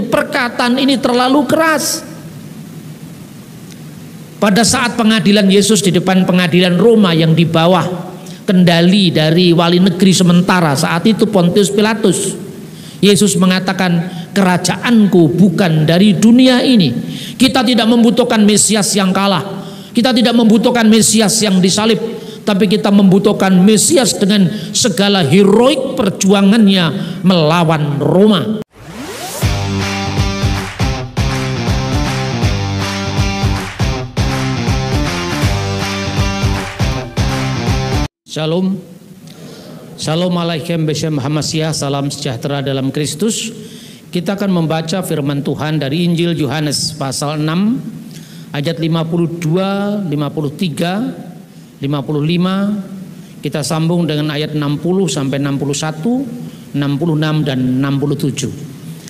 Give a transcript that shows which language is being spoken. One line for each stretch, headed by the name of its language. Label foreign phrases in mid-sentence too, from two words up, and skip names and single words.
Indonesian: Perkataan ini terlalu keras. Pada saat pengadilan Yesus di depan pengadilan Roma yang di bawah kendali dari wali negeri sementara saat itu Pontius Pilatus, Yesus mengatakan, kerajaanku bukan dari dunia ini. Kita tidak membutuhkan Mesias yang kalah, kita tidak membutuhkan Mesias yang disalib, tapi kita membutuhkan Mesias dengan segala heroik perjuangannya melawan Roma. Shalom.
Hebrew: שלום עליכם בשם המשיח.
Indonesian: Salam sejahtera dalam Kristus. Kita akan membaca firman Tuhan dari Injil Yohanes pasal 6 ayat 52, 53, 55. Kita sambung dengan ayat 60 sampai 61, 66 dan 67.